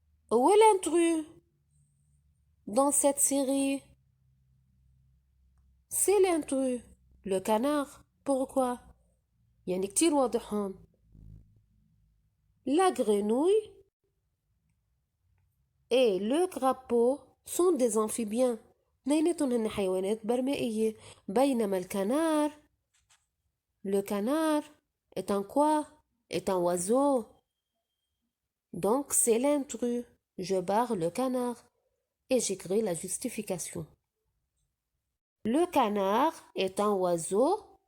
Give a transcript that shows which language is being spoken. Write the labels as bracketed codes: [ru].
[fr] Où est l'intrus dans cette série? C'est l'intrus, le canard. Pourquoi? [ar] يعني كتير واضح هون. [fr] La grenouille et le crapaud sont des amphibiens. [ar] اثنيناتهم هن حيوانات برمائية. بينما [fr] le canard est un quoi? Est un oiseau. Donc c'est l'intrus. Je barre le canard et j'écris la justification. Le canard est un oiseau.